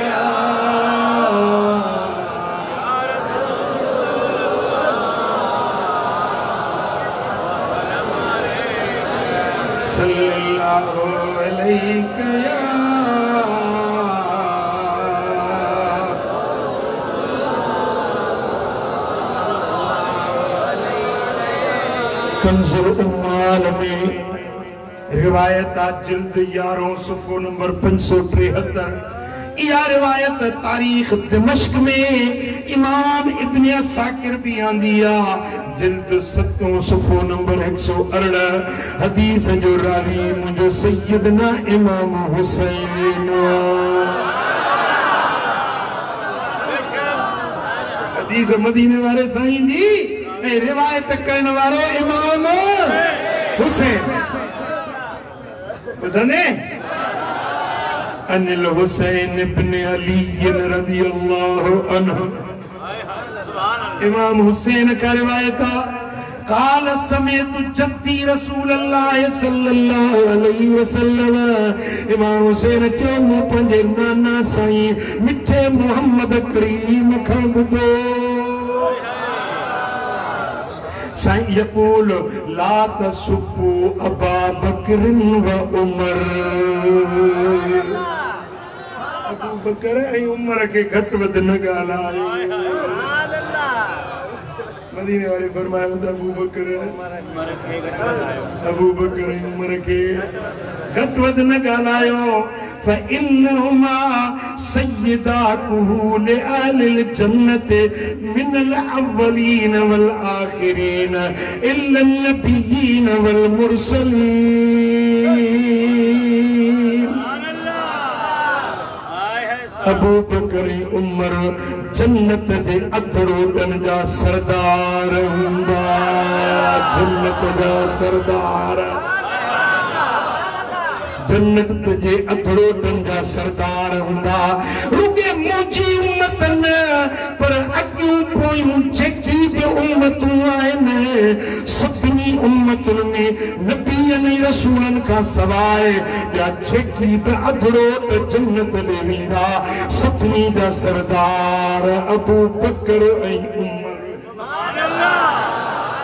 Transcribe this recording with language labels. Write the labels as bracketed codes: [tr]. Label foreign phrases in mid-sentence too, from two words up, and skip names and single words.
[ar] صلى الله عليه [sd] कंज़ुल उम्माल में रिवायत जिल्द 11 सफ़ो नंबर 573। यह रिवायत तारीख दिमश्क में इमाम इब्न असाकिर भी आंदिया, जिल्द 7 सफ़ो नंबर 118। हदीस जो रावी मुझो सैयदना इमाम हुसैन। हदीस मदीने वाले साईं जी ऐं रिवायत करण वारो इमाम हुसैन। [ar] ॿुधंदे عن الحسين بن علي رضي الله عنه, [ur] امام حسین کا روایت ہے. [ar] قال سمعت جدي رسول الله صلى الله عليه وسلم, [sd] इमाम हुसैन चयो मूं पंहिंजे नाना साईं मिठे मोहम्मद करीम खां ॿुधो, साईं [ar] يقول لا تسبوا أبا بكر وعمر, [sd] अबू बकर ऐं उमर के घट वध न ॻाल्हायो। मदीने वाले फरमायो त अबू बकर ऐं उमर के घट वध न ॻाल्हायो। [ar] فإنهما سيدا كهول أهل الجنة من الأولين والآخرين إلا النبيين والمرسلين. [sd] अबू बकर उमर जन्नत जे अथड़ोटन जा सरदार हुंदा, जन्नत जा सरदार, जन्नत जे अथड़ोटन जा सरदार हुंदा। रुगे मुंहिंजी उम्मत न पर अॻियूं पोयूं जेकी बि उम्मतूं आहिनि, सभिनी उम्मतुनि में नबीअनि रसूलनि खां सवाइ ॿिया जेकी बि अथड़ोट जन्नत ॾे वेंदा, सभिनी जा सरदार अबू बकर ऐं उमर।